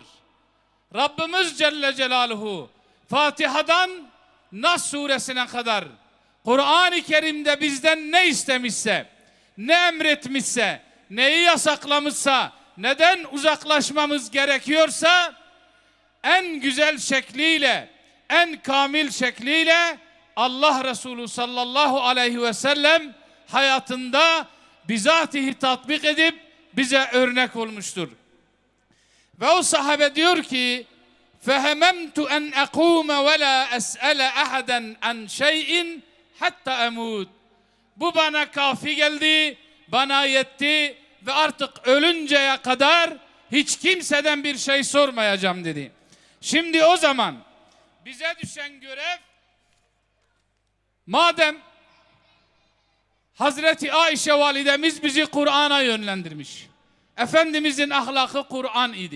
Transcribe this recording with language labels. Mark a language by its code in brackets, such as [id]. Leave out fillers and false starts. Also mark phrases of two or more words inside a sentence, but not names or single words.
[tr] Rabbimiz [ar] جل جلاله [tr] Fatiha'dan Nas suresine kadar Kur'an-ı Kerim'de bizden ne istemişse, ne emretmişse, neyi yasaklamışsa, neden uzaklaşmamız gerekiyorsa en güzel şekliyle, en kamil şekliyle Allah Resulü [ar] صلى الله عليه وسلم [tr] hayatında bizatihi tatbik edip bize örnek olmuştur. Ve o sahabe diyor ki [ar] فَهَمَمْتُ أَنْ أَقُومَ وَلَا أَسْأَلَ أَحَدًا عَنْ شَيْءٍ حتى أموت. [tr] Bu bana kafi geldi, bana yetti ve artık ölünceye kadar hiç kimseden bir şey sormayacağım dedi. Şimdi o zaman bize düşen görev, madem Hazreti Ayşe validemiz bizi Kur'an'a yönlendirmiş, Efendimizin ahlakı Kur'an idi.